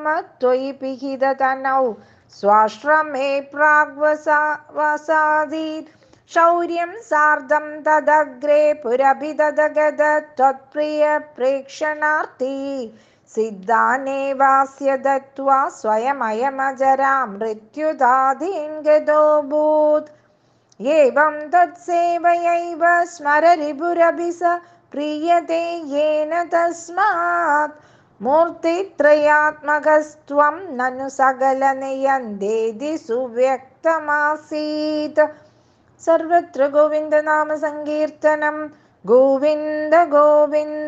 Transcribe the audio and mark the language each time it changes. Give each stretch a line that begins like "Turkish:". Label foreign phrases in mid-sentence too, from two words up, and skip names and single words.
Sanskrit: ത്വയി പിഹിതതനൗ സ്വാശ്രമേ പ്രാഗ്വസാദീത് ശൗര്യം സാർദ്ധം തദഗ്രേ പുരഭിദഗത ത്വത്പ്രിയ പ്രേക്ഷണാർത്ഥി സിദ്ധാനേവാസ്യ ദത്വാ സ്വയമയമജരാ മൃത്യുദാധീൻ ഗതോഭൂത്. एवं तत्सेवयैव स्मररिपुरभिस प्रीयते येन तस्मात् मूर्तित्रयात्मकस्त्वं ननु सकलनियन्तेति सुव्यक्तमासीत्. सर्वत्र गोविन्दनाम सङ्कीर्तनं गोविन्द गोविन्द.